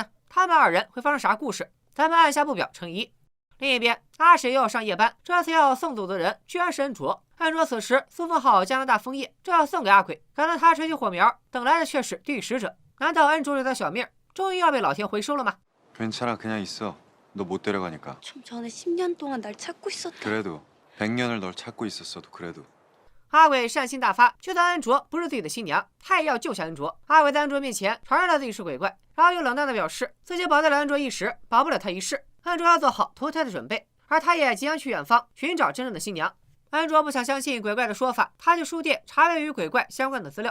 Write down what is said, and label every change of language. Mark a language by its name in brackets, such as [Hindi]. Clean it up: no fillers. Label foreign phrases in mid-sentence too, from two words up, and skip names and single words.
[Chinese] 他们二人会发生啥故事？咱们按下不表，成疑。另一边，阿史又要上夜班，这次要送走的人居然是恩卓。恩卓此时苏封好加拿大枫叶，正要送给阿鬼，可当他吹起火苗，等来的却是地狱使者。难道恩卓这条小命终于要被老天回收了吗？ [Korean] 괜찮아, 그냥 있어. 너 못 데려가니까. 좀 전에 10년 동안 날 찾고 있었다. 그래도 100년을 널 찾고 있었어도 그래도. [Chinese] 阿鬼善心大发，就算恩卓不是自己的新娘，他也要救下恩卓。阿鬼在恩卓面前承认了自己是鬼怪，然后又冷淡的表示自己保得了恩卓一时，保不了他一世。恩卓要做好投胎的准备，而他也即将去远方寻找真正的新娘。恩卓不想相信鬼怪的说法，他去书店查阅与鬼怪相关的资料。